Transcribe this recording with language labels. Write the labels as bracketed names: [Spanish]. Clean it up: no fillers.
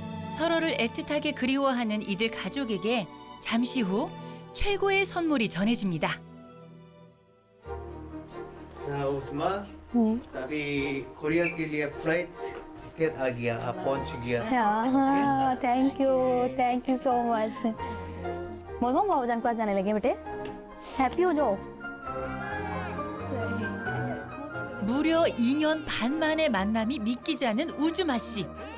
[Korean] 서로를 애틋하게 그리워하는 이들 가족에게 잠시 후 최고의 선물이 전해집니다. [Hindi] उस्मा अभी कोरिया के लिए फ्लाइट टिकट आ गया, आप पहुंच गया। [English] हाँ thank you so much. [Hindi] Mohammad बाबा जान के पास जाने लगे बेटे, हैप्पी हो जाओ। [Korean] 무려 2년 반 만의 만남이 믿기지 않는 우즈마 씨.